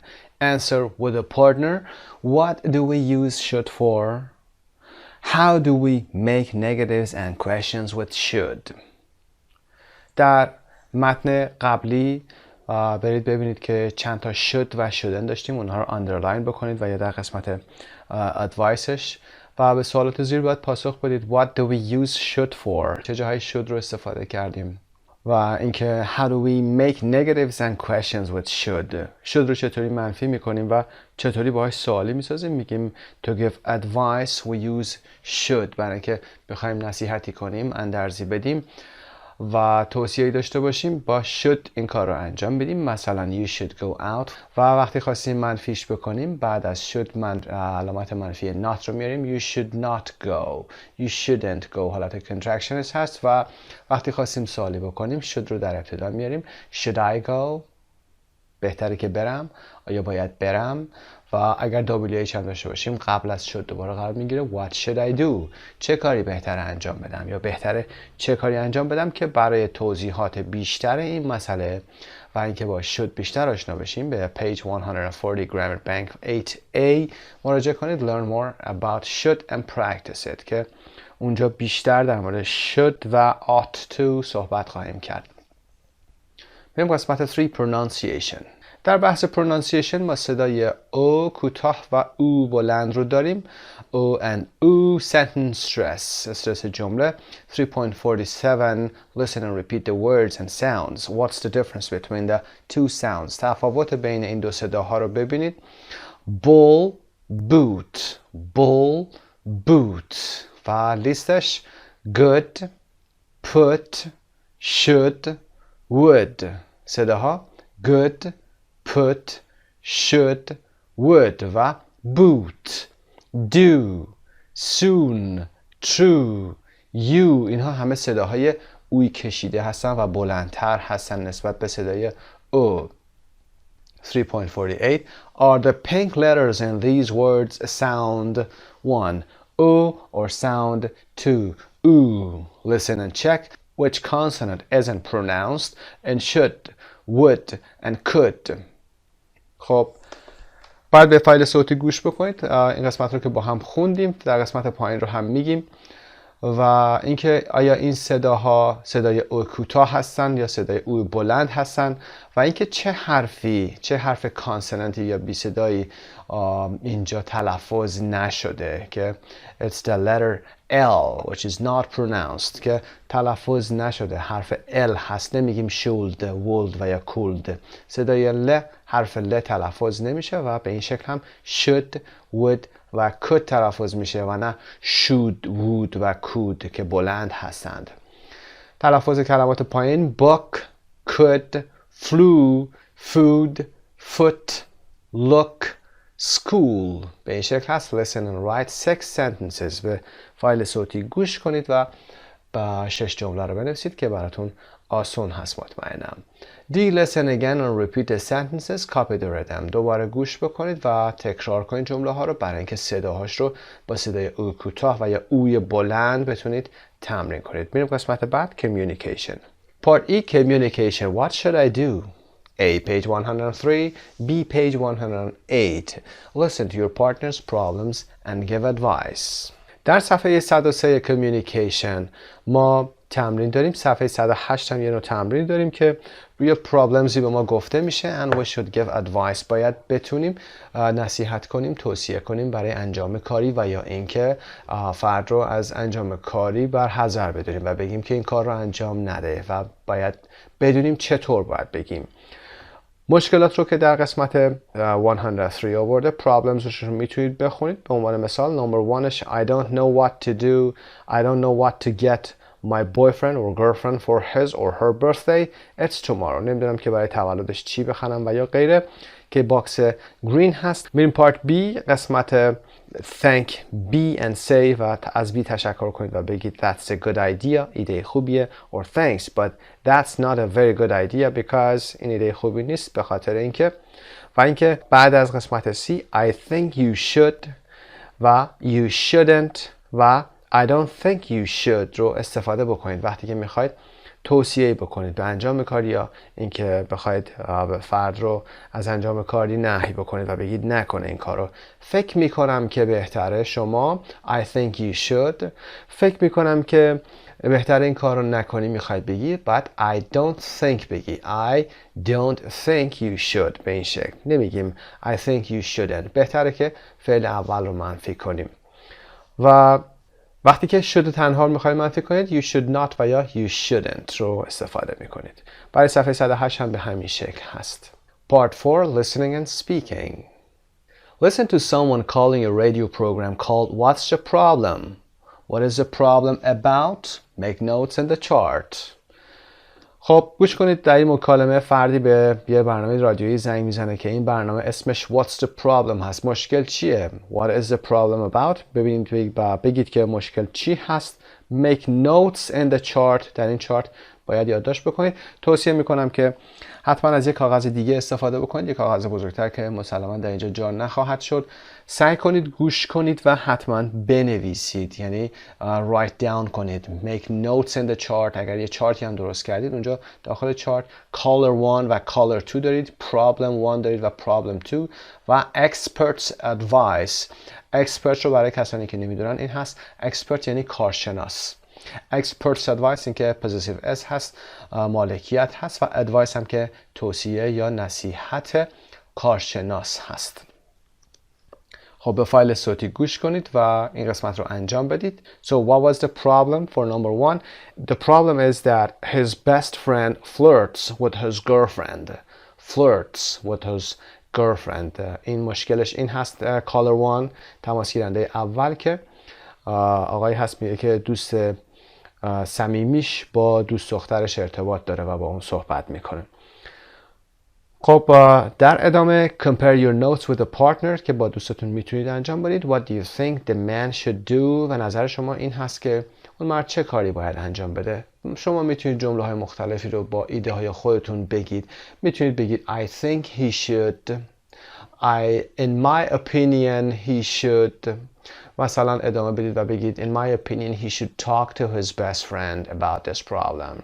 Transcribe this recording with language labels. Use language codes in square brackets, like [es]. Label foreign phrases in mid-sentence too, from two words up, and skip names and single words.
[en] Answer with a partner. What do we use should for? How do we make negatives and questions with should? [fa] در متن قبلی برید ببینید که چند تا should و shouldn't داشتیم، اونها رو underline بکنید و یا در قسمت adviceش و به سوالات زیر باید پاسخ بدید. [en] What do we use should for؟ [fa] چه جاهای should رو استفاده کردیم؟ و اینکه [en] how do we make negatives and questions with should [fa] رو چطوری منفی میکنیم و چطوری باهاش سوالی میسازیم. [en] میگیم to give advice we use should، [fa] برای اینکه بخوایم نصیحتی کنیم، اندرزی بدیم و توصیه‌ای داشته باشیم با should این کار رو انجام بدیم. مثلا [en] you should go out [fa] و وقتی خواستیم منفیش بکنیم بعد از should علامت منفی not رو میاریم. [en] you should not go، you shouldn't go [fa] حالت contractions هست و وقتی خواستیم سوالی بکنیم should رو در ابتدا میاریم. [en] should I go، [fa] بهتره که برم، آیا باید برم. و اگر WH هم داشته باشیم قبل از should دوباره قرار میگیره [en] what should I do، [fa] چه کاری بهتره انجام بدم یا بهتره چه کاری انجام بدم که برای توضیحات بیشتر این مسئله و اینکه با should بیشتر آشنا بشیم به [en] page 140 grammar bank 8a [fa] مراجعه کنید. [en] learn more about should and practice it [fa] که اونجا بیشتر در مورد should و [en] ought to [fa] صحبت خواهیم کرد. بریم قسمت 3 pronunciation. در بحث pronunciation ما صدای او کوتاه و او بلند رو داریم. او and او [en] sentence stress، [fa] استرس جمله. [en] 3.47 listen and repeat the words and sounds. What's the difference between the two sounds؟ [fa] تفاوت بین این دو صداها رو ببینید. [en] bull boot، bull boot و لیستش good put should would. صداها good put should would و boot do soon true you. [fa] اینها همه صداهای اوی کشیده هستن و بلندتر هستن نسبت به صدای او. [en] 3.48 Are the pink letters in these words sound 1 o or sound 2 oo? Listen and check which consonant isn't pronounced and should, would and could. [fa] خب بعد به فایل صوتی گوش بکنید. این قسمت رو که با هم خوندیم در قسمت پایین رو هم میگیم و اینکه آیا این صداها صدای او کوتاه هستن یا صدای او بلند هستن و اینکه چه حرف کانسونانتی یا بی صدایی اینجا تلفظ نشده که [en] it's the letter L which is not pronounced [fa] که تلفظ نشده. حرف L هست، نمیگیم [en] should would [fa] و یا could. صدای ل، حرف ل تلفظ نمیشه و به این شکل هم [en] should would [fa] و could تلفظ میشه و نه [en] should would [fa] و could که بلند هستند. تلفظ کلمات پایین [en] book could flew food foot look school [fa] به این شکل هست. [en] listen and write 6 sentences. [fa] به فایل صوتی گوش کنید و با 6 جمله رو بنویسید که براتون آسون هست مطمئنم. [en] D. Listen again and repeat the sentences. Copy the rhythm. [fa] دوباره گوش بکنید و تکرار کنید جمله ها رو برای اینکه صداهاش رو با صدای او کوتاه و یا اوی بلند بتونید تمرین کنید. میریم قسمت بعد communication. [en] Part E communication. What should I do? A. Page 103. B. Page 108. Listen to your partner's problems and give advice. [fa] در صفحه 103 communication ما تمرین داریم. صفحه 108 هم یه نوع تمرین داریم که روی پرابلمزی به ما گفته میشه [en] and we should give advice. [fa] باید بتونیم نصیحت کنیم، توصیه کنیم برای انجام کاری و یا اینکه فرد رو از انجام کاری برحذر بداریم و بگیم که این کار رو انجام نده و باید بدونیم چطور باید بگیم. مشکلات رو که در قسمت 103 آورده، problems رو میتونید بخونید. به عنوان مثال [en] number 1ش I don't know what to do, I don't know what to get my boyfriend or girlfriend for his or her birthday, it's tomorrow. [fa] نمیدونم که برای تولدش چی بخرم و یا غیره که باکس گرین هست. میریم پارت B، قسمت [en] thank be and say [fa] و از B تشکر کنید و بگید [en] that's a good idea، [fa] ایده خوبیه، [en] or thanks but that's not a very good idea because [fa] این ایده خوبی نیست به خاطر اینکه، و اینکه بعد از قسمت C [en] I think you should [fa] و you shouldn't و [en] I don't think you should [fa] رو استفاده بکنید وقتی که میخواید توصیه بکنید به انجام کاری یا اینکه بخواید فرد رو از انجام کاری نهی بکنید و بگید نکنه این کارو. فکر میکنم که بهتره شما [en] I think you should، [fa] فکر میکنم که بهتره این کار رو نکنی میخواید بگید [en] but I don't think [fa] بگی [en] I don't think you should. [fa] به این شکل نمیگیم [en] I think you shouldn't، [fa] بهتره که فعل اول رو منفی کنیم. و وقتی که should تنها رو میخواید منفی کنید [en] you should not [fa] و یا you shouldn't رو استفاده میکنید. برای صفحه 108 هم به همین شکل هست. [en] Part 4 Listening and Speaking. Listen to someone calling a radio program called What's the Problem? What is the problem about? Make notes in the chart. [fa] خب گوش کنید، در این مکالمه فردی به یه برنامه رادیویی زنگ میزنه که این برنامه اسمش What's the Problem هست. مشکل چیه؟ [en] What is the problem about؟ [fa] بگید که مشکل چی هست. [en] Make notes in the chart. [fa] در این چارت باید یادداشت بکنید. توصیه میکنم که حتما از یک کاغذ دیگه استفاده بکنید، یک کاغذ بزرگتر که مسلما در اینجا جا نخواهد شد. سعی کنید گوش کنید و حتما بنویسید، یعنی [en] write down [fa] کنید. [en] make notes in the chart. [fa] اگر یه چارتی هم درست کردید اونجا داخل چارت color 1 و color 2 دارید، problem 1 دارید و problem 2 و [en] experts advice. [fa] expert رو برای کسانی که نمیدونن این هست expert یعنی کارشناس. [en] experts advice [fa] این که [en] possessive s [fa] هست، مالکیت هست، و advice هم که توصیه یا نصیحت کارشناس هست. خب به فایل صوتی گوش کنید و این قسمت رو انجام بدید. [en] So what was the problem for number 1? The problem is that his best friend flirts with his girlfriend. Flirts with his girlfriend. [fa] این مشکلش این هست. caller 1 تماس گیرنده اول که آقای هست میگه که دوست صمیمیش با دوست دخترش ارتباط داره و با اون صحبت میکنه. خب در ادامه [en] compare your notes with a partner [fa] که با دوستتون میتونید انجام بدید. [en] What do you think the man should do؟ [fa] و نظر شما این هست که اون مرد چه کاری باید انجام بده. شما میتونید جمله های مختلفی رو با ایده های خودتون بگید. [en] میتونید بگید I think he should. In my opinion he should. [fa] مثلا ادامه بدید و بگید [en] in my opinion he should talk to his best friend about this problem.